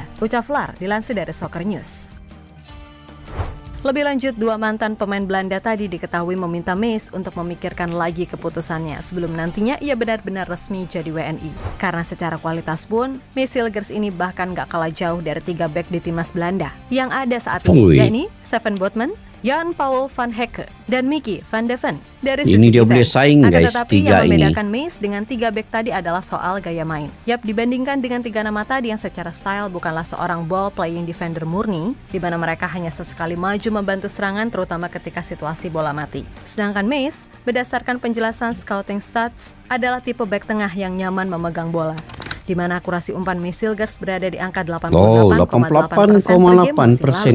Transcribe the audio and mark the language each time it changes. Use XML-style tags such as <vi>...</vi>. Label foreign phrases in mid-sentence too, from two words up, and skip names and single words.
<id>Ucap Vlaar dilansir dari Soccer News. Lebih lanjut, 2 mantan pemain Belanda tadi diketahui meminta Miss untuk memikirkan lagi keputusannya sebelum nantinya ia benar-benar resmi jadi WNI. Karena secara kualitas pun, Miss Hilgers ini bahkan gak kalah jauh dari 3 bek di timnas Belanda yang ada saat ini, yakni Steven Botman, Jan Paul van Hecke, dan Mickey van de Ven. Dari sisi ini dia boleh saing guys, tetapi 3 yang ini. membedakan Miss dengan 3 bek tadi adalah soal gaya main. Yap, dibandingkan dengan 3 nama tadi yang secara style bukanlah seorang</id> <en>ball playing defender</en> <id>murni, di mana mereka hanya sesekali maju membantu serangan terutama ketika situasi bola mati. Sedangkan Miss, berdasarkan penjelasan</id> <en>scouting stats,</en> <id>adalah tipe bek tengah yang nyaman memegang bola, di mana akurasi umpan Miss Hilgers berada di angka 88,8%</id>